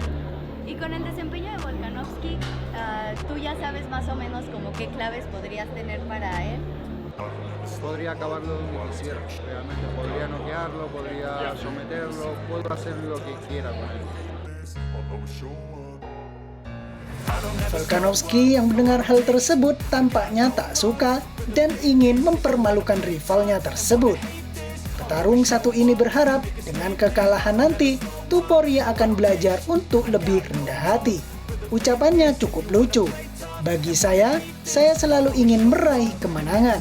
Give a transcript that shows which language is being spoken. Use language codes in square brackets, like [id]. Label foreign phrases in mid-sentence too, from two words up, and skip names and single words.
[es] Y con el desempeño de Volkanovski, ¿tú ya sabes más o menos como qué claves podrías tener para él? Podría acabarlo donde quisiera, realmente. Podría noquearlo, podría someterlo, puedo hacer lo que quiera con él. [id] Volkanovski yang mendengar hal tersebut tampaknya tak suka dan ingin mempermalukan rivalnya tersebut. Petarung satu ini berharap dengan kekalahan nanti, Topuria akan belajar untuk lebih rendah hati. Ucapannya cukup lucu. Bagi saya selalu ingin meraih kemenangan.